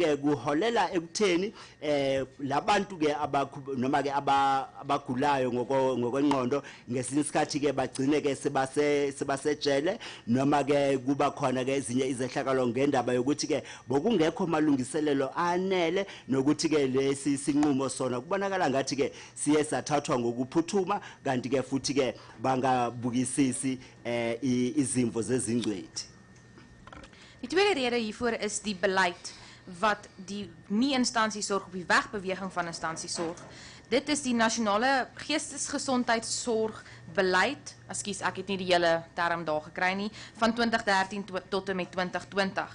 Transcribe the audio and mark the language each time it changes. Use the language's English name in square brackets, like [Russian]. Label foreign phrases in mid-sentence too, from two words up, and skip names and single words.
[Zulu] ke kuholela ekutheni labantu ke noma ke abagulayo ngokwenqondo ngesinye isikhathi ke bagcine ke sebasejele noma ke kuba khona ke ezinye izehlakalo ngendaba yokuthi ke bokungekho malungiselelo anele nokuthi ke lesi sinqumo sona kubonakala ngathi ke siye sathathwa ngokuphuthuma kanti ke futhi ke bangabukisisi izimvo zezingcwethi. [Afrikaans] Die tweede rede hiervoor is die beleid wat die nie-instansiesorg op die wegbeweging van instansiesorg. Dit is die nasionale geestesgesondheidsorgbeleid, ekskuus, ek het nie die hele term daar gekry nie, van 2013 tot en met 2020.